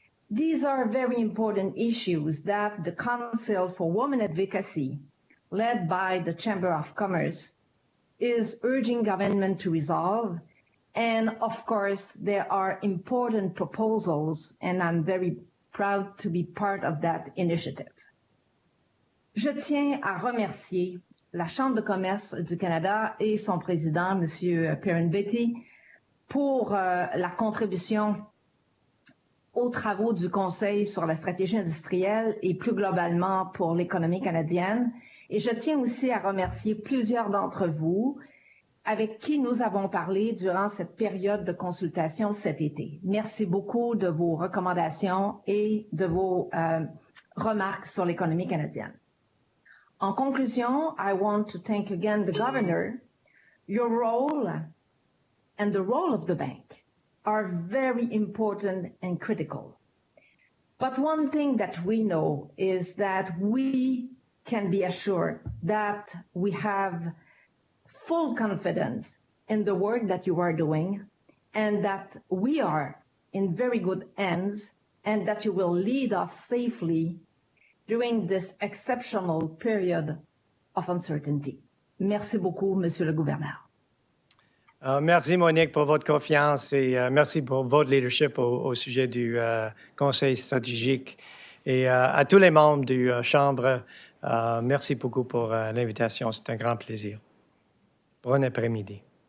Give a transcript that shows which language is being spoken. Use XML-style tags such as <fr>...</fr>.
<en>These are very important issues that the Council for Women Advocacy, led by the Chamber of Commerce, is urging government to resolve. And of course, there are important proposals, and I'm very proud to be part of that initiative.</en> <fr>Je tiens à remercier la Chambre de commerce du Canada et son président, M. Perrin-Betty, pour la contribution aux travaux du Conseil sur la stratégie industrielle et plus globalement pour l'économie canadienne. Et je tiens aussi à remercier plusieurs d'entre vous avec qui nous avons parlé durant cette période de consultation cet été. Merci beaucoup de vos recommandations et de vos remarques sur l'économie canadienne. En conclusion,</fr> <en>I want to thank again the Governor. Your role and the role of the bank are very important and critical. But one thing that we know is that we can be assured that we have full confidence in the work that you are doing and that we are in very good hands and that you will lead us safely during this exceptional period of uncertainty.</en> <fr>Merci beaucoup, Monsieur le Gouverneur. Merci, Monique, pour votre confiance et merci pour votre leadership au sujet du Conseil stratégique. Et à tous les membres du Chambre, merci beaucoup pour l'invitation. C'est un grand plaisir. Bon après-midi.</fr>